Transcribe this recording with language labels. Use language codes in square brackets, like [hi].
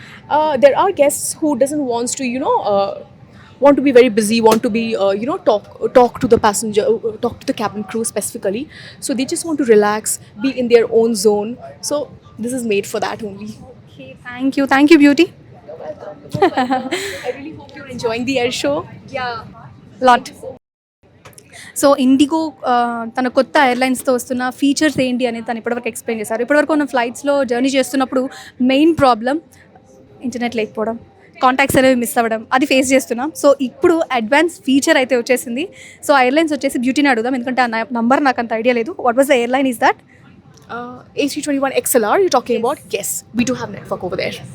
[en] There are guests who doesn't want to want to be very busy, want to be talk to the passenger, talk to the cabin crew specifically. So they just want to relax, be in their own zone. So this is made for that only. Okay, thank you beauty. I really hope you're enjoying the air show. Lot. [te] So IndiGo తన కొత్త ఎయిర్లైన్స్తో వస్తున్న features ఏంటి అనేది తను ఇప్పటివరకు explain చేశారు. ఇప్పటివరకు ఉన్న ఫ్లైట్స్లో జర్నీ చేస్తున్నప్పుడు మెయిన్ ప్రాబ్లం ఇంటర్నెట్ లేకపోవడం, కాంటాక్ట్స్ అనేవి మిస్ అవ్వడం, అది ఫేస్ చేస్తున్నాం. సో ఇప్పుడు అడ్వాన్స్ ఫీచర్ అయితే వచ్చేసింది. సో ఎయిర్లైన్స్ వచ్చేసి బ్యూటీని అడుగుదాం, ఎందుకంటే ఆ నంబర్ నాకు అంత ఐడియా లేదు. [en] What was the airline is that? A321 XLR you're talking about? Yes, we do have network over there.